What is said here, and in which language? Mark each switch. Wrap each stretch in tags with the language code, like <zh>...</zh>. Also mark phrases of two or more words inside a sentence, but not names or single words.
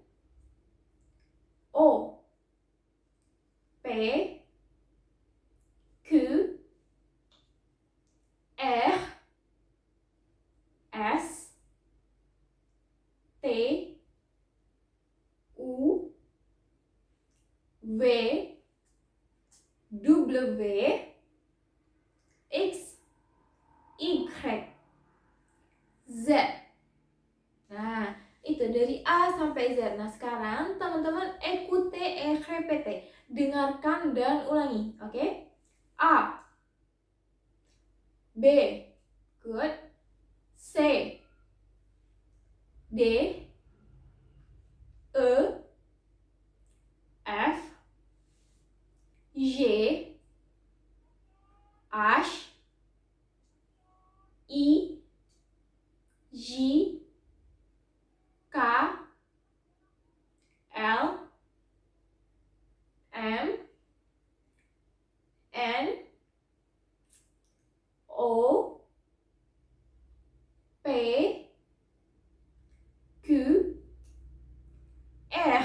<id>O, P, Q, R, S, T, U, V, W, X, Y, Z. Nah, itu dari A sampai Z. Nah, sekarang teman-teman</id> <fr>écoutez et répétez.</fr> <id>Dengarkan dan ulangi, oke? A, B, good. C, D, E, F, G, H, I, J, K, L, M, N, O, P, Q, R.</id>